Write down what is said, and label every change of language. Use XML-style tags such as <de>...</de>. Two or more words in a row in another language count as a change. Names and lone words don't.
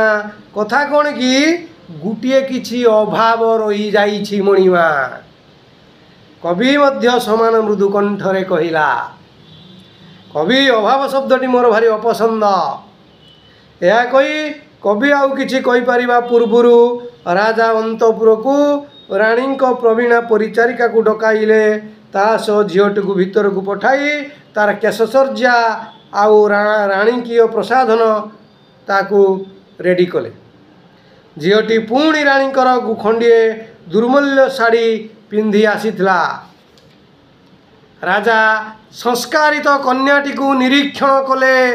<or>କଥା କଉଣ କି ଗୁଟିଏ କିଛି ଅଭାବ ରହି ଯାଇଛି ମଣିମା। କବି ମଧ୍ୟ ସମାନ ମୃଦୁ କଣ୍ଠରେ କହିଲା। କବି ଅଭାବ ଶବ୍ଦଟି ମୋର ଭାରି ଅପସନ୍ଦ। ଏହା କହି କବି ଆଉ କିଛି କହି ପାରିବା ପୂର୍ବରୁ ରାଜା ଅନ୍ତଃପୁରକୁ ରାଣୀ ପ୍ରବୀଣା ପରିଚାରିକାକୁ ଡକାଇଲେ। ତା ସହ ଝିଅଟିକୁ ଭିତରକୁ ପଠାଇ ତାର କେଶସଜ୍ଜା ଆଉ ରାଣୀକୀୟ ପ୍ରସାଧନ ତାକୁ ରେଡି କଲେ। ଝିଅଟି ପୁଣି ରାଣୀଙ୍କର ଖଣ୍ଡିଏ ଦୁର୍ମୂଲ୍ୟ ଶାଢ଼ୀ ପିନ୍ଧି ଆସିଥିଲା। ରାଜା ସଂସ୍କାରିତ କନ୍ୟାଟିକୁ ନିରୀକ୍ଷଣ କଲେ।</or>